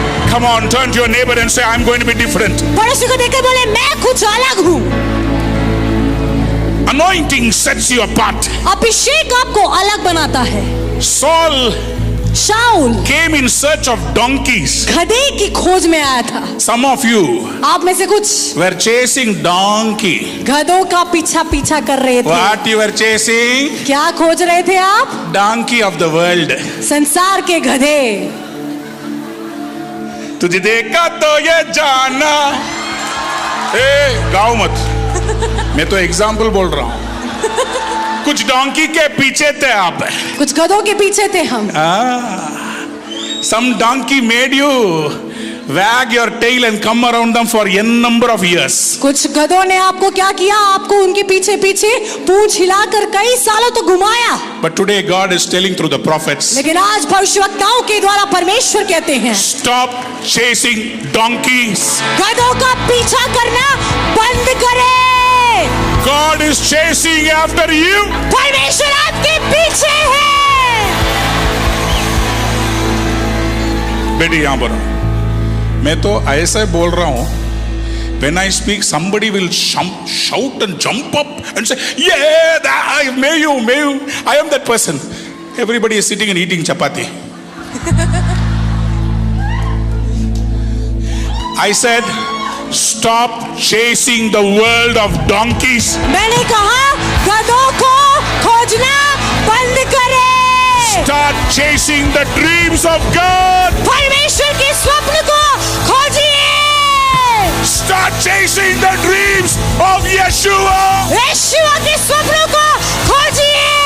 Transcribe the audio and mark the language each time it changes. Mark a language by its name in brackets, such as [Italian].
[English] Come on, turn to your neighbor and say, I'm going to be different. [Hindi] पड़ोसी को देखकर बोले मैं कुछ अलग हूँ। [English] Anointing sets you apart. [Hindi] अभिषेक आपको अलग बनाता है। [English] Saul [Hindi] Saul [English] came in search of donkeys. [Hindi] गधे की खोज में आया था। [English] Some of you [Hindi] आप में से कुछ [English] were chasing donkey. [Hindi] गधों का पीछा कर रहे थे। [English] What you were chasing? [Hindi] क्या खोज रहे थे आप? [English] Donkey of the world. [Hindi] संसार के गधे। तुझे देखा तो ये जाना। गाओ मत। मैं तो एग्जाम्पल बोल रहा हूं। कुछ डोंकी के पीछे थे आप। कुछ गधों के पीछे थे हम। [English] Some donkey made you wag your tail and come around them for n number of years. [Hindi] कुछ गधों ने आपको क्या किया? आपको उनके पीछे पूंछ हिलाकर कई सालों तो घुमाया। [English] But today God is telling through the prophets. [Hindi] लेकिन आज भविष्यवक्ताओं के द्वारा परमेश्वर कहते हैं, [English] Stop chasing donkeys. [Hindi] गधों का पीछा करना बंद करें। [English] God is chasing after you. परमेश्वर आपके पीछे है। [Hindi] बेटी यहां पर मैं तो ऐसा बोल रहा हूं, [English] when I speak somebody will shout and jump up and say, yeah, may you, I am that person. Everybody is sitting and eating chapati. I said, stop chasing the world of donkeys. [Hindi] मैंने कहा गधों को खोजना बंद करें। [English] Start chasing the dreams of God. [Hindi] परमेश्वर के स्वप्न को खोजिए। [English] Start chasing the dreams of Yeshua. [Hindi] यीशु के स्वप्नों को खोजिए।